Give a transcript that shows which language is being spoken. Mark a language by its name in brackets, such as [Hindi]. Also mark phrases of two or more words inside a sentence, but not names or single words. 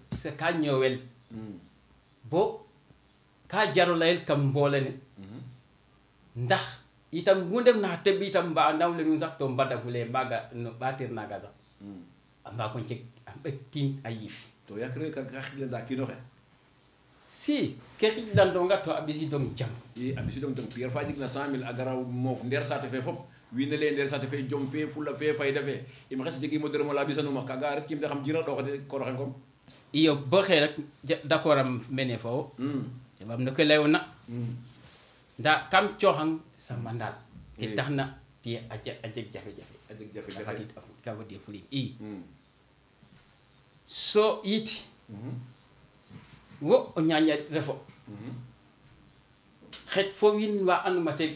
[Serer] parce que ka ñoowel bo ka jaro layel kam mboole ne ndax itam mu ndef na xa teɓ itam mba nawle nuun sax to mbadafule mbaga no ɓatir naga sax a mbaago njeg a ɓektin a yiif to yakiro ka xilanda kino xe si ke xijlandonga to a ɓisidong jam i a ɓisidong tong Pierre fa jeg na 100 000 a gara moof ndeer saate fe fop wiin we leye ndeer saate fe jom fe fula fe fayda fe im xes jegimo deremo la ɓisanuma kaga ret kim de xam jira ɗoxode koroxe ngom iyo bo xee rek d'accord am mene fo wo jabam no ke leyona nda kam cooxang sama ndaal ke taxna Pierre a jeg jafe-jafe a jeg jafe-jafe ka fadir fulim i so yit wo o ñaña refo xet fo wiin wa anduma te